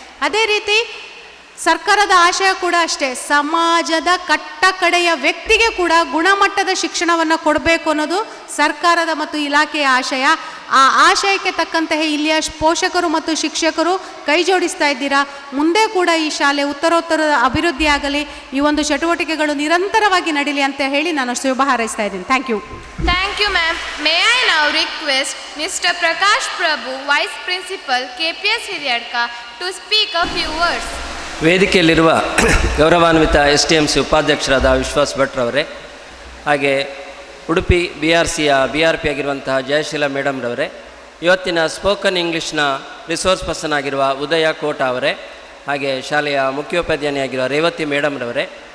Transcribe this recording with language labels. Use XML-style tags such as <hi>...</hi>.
<kn>ಅದೇ ರೀತಿ ಸರ್ಕಾರದ ಆಶಯ ಕೂಡ ಅಷ್ಟೇ, ಸಮಾಜದ ಕಟ್ಟ ಕಡೆಯ ವ್ಯಕ್ತಿಗೆ ಕೂಡ ಗುಣಮಟ್ಟದ ಶಿಕ್ಷಣವನ್ನು ಕೊಡಬೇಕು ಅನ್ನೋದು ಸರ್ಕಾರದ ಮತ್ತು ಇಲಾಖೆಯ ಆಶಯ. ಆ ಆಶಯಕ್ಕೆ ತಕ್ಕಂತೆ ಇಲ್ಲಿಯ ಪೋಷಕರು ಮತ್ತು ಶಿಕ್ಷಕರು ಕೈ ಜೋಡಿಸ್ತಾ ಇದ್ದೀರಾ. ಮುಂದೆ ಕೂಡ ಈ ಶಾಲೆ ಉತ್ತರೋತ್ತರ ಅಭಿವೃದ್ಧಿ ಆಗಲಿ, ಈ ಒಂದು ಚಟುವಟಿಕೆಗಳು ನಿರಂತರವಾಗಿ ನಡೀಲಿ ಅಂತ ಹೇಳಿ ನಾನು ಶುಭ ಹಾರೈಸ್ತಾ ಇದ್ದೀನಿ.</kn> <en>Thank you. Thank you, ma'am. May I now request Mr. Prakash Prabhu, Vice Principal, KPS Hiryadka, to speak a few words.</en> <kn>ವೇದಿಕೆಯಲ್ಲಿರುವ ಗೌರವಾನ್ವಿತ SDMC ಉಪಾಧ್ಯಕ್ಷರಾದ ವಿಶ್ವಾಸ್ ಭಟ್ರವರೇ, ಹಾಗೆ ಉಡುಪಿ BRCಯ BRP ಆಗಿರುವಂತಹ ಜಯಶೀಲ ಮೇಡಮ್ರವರೇ, ಇವತ್ತಿನ ಸ್ಪೋಕನ್ ಇಂಗ್ಲೀಷ್ನ ರಿಸೋರ್ಸ್ ಪರ್ಸನ್ ಆಗಿರುವ ಉದಯ ಕೋಟ ಅವರೇ, ಹಾಗೆ ಶಾಲೆಯ ಮುಖ್ಯೋಪಾಧ್ಯಾಯನಿಯಾಗಿರುವ ರೇವತಿ ಮೇಡಮ್ರವರೇ,</kn>